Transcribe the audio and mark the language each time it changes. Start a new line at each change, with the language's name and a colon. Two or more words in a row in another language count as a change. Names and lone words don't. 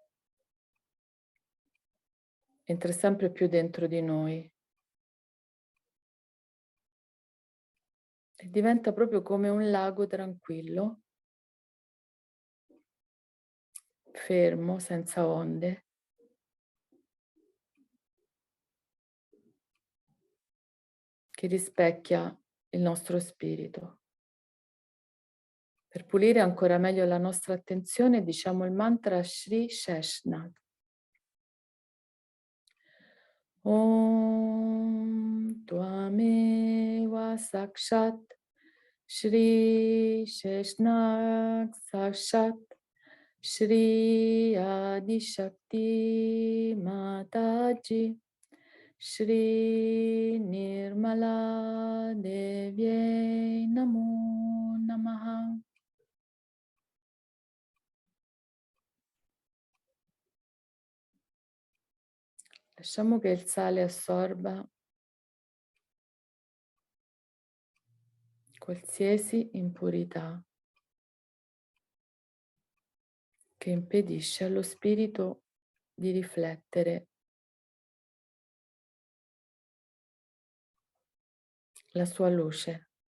Italian: entra sempre più dentro di noi e diventa proprio come un lago tranquillo, fermo, senza onde, che rispecchia il nostro spirito. Per pulire ancora meglio la nostra attenzione, diciamo il mantra Shri Sheshnag.
Sanskrit: ॐ त्वमेव साक्षात् श्री शेषनाग साक्षात् श्री आदि शक्ति माताजी श्री निर्मला देव्यै नमो नमः.
Italian: Lasciamo che il sale assorba qualsiasi impurità che impedisce allo spirito di riflettere la sua luce.